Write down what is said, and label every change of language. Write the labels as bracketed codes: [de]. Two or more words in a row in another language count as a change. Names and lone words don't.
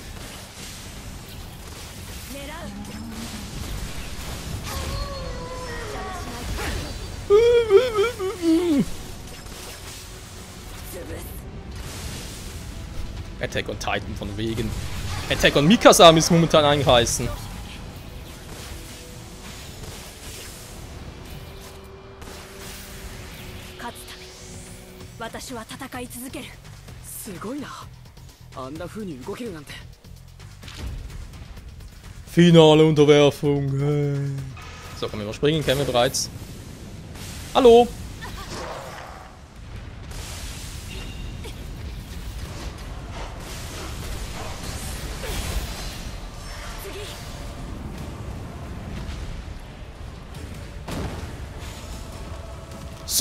[de] Attack on Titan von wegen. [en] Attack on Mikasa [de] müssen momentan eigentlich heißen. [ja] 戦い続ける。すごいな。あんな風に動けるなんて。 [de] Finale Unterwerfung. So, können wir überspringen, kennen wir bereits. Hallo! Sieg!